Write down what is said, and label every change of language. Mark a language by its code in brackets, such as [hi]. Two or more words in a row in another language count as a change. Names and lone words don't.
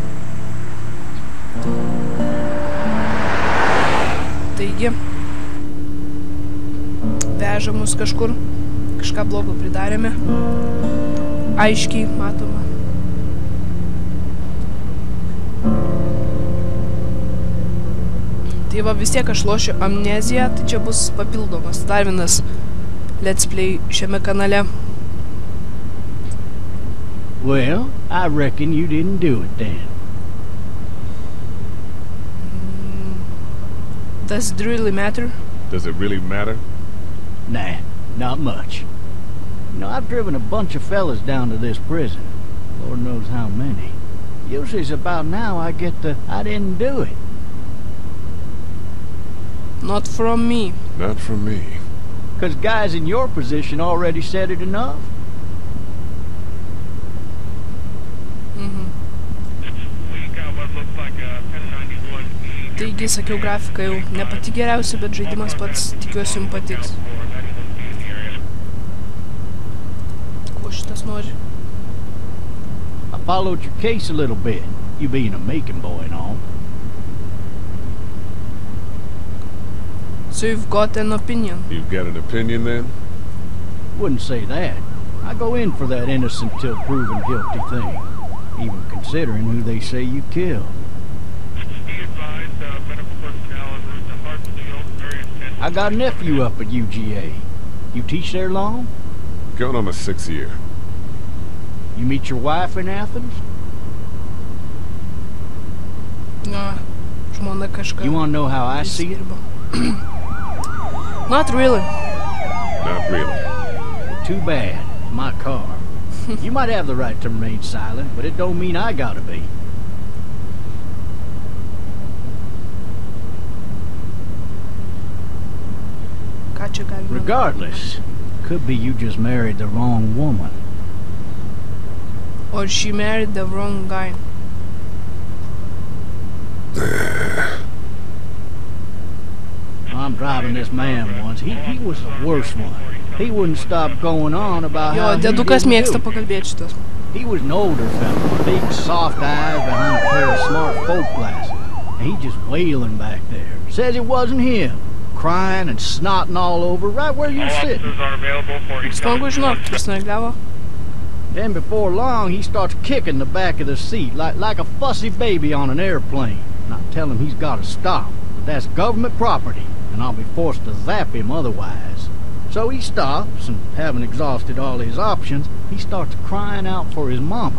[lt] Taigi, veža mus kažkur, kažką blogo pridarėme. Aiškiai matoma. Tai va, vis tiek aš lošiu Amneziją, tai čia bus papildomas dar vienas [en] Let's Play [lt] šiame kanale. [en] Well, I reckon you didn't do it then. Does it really matter? Does it really matter? Nah, not much. You know, I've driven a bunch of fellas down to this prison. Lord knows how many. Usually it's about now I get the I didn't do it. Not from me. Not from me. 'Cause guys in your position already said it enough. [lt] Taigi, sakiau, grafika jau ne pati geriausia, bet žaidimas pats, tikiuosi, jums patiks. Ko šitas nori? [en] I followed your case a little bit, you being a making boy and all. So you've got an opinion. You've got an opinion then? Wouldn't say that. I go in for that innocent till proven guilty thing, even considering who they say you killed. I got a nephew up at UGA. You teach there long? Going on my 6th year. You meet your wife in Athens? No, [lt] žmona kažką. [en] You want to know how I see it? Not really. Not really. Too bad. My car. You might have the right to remain silent, but it don't mean I gotta be. Regardless, could be you just married the wrong woman. Or she married the wrong guy. I'm driving this man once. He was the worst one. He wouldn't stop going on about how he [lt] dedukas [en] didn't [lt] mėgsta [en] do it. [lt] pakalbėti šitas. [en] He was an older fella, big soft eyes behind a pair of smart folk glasses. And he just wailing back there. Says it wasn't him. Crying and snotting all over right where you're sitting. [lt] Smagu žinot, prisnagliavo. [en] Then before long, he starts kicking the back of the seat like a fussy baby on an airplane. And I tell him he's got to stop, but that's government property, and I'll be forced to zap him otherwise. So he stops, and having exhausted all his options, he starts crying out for his mama.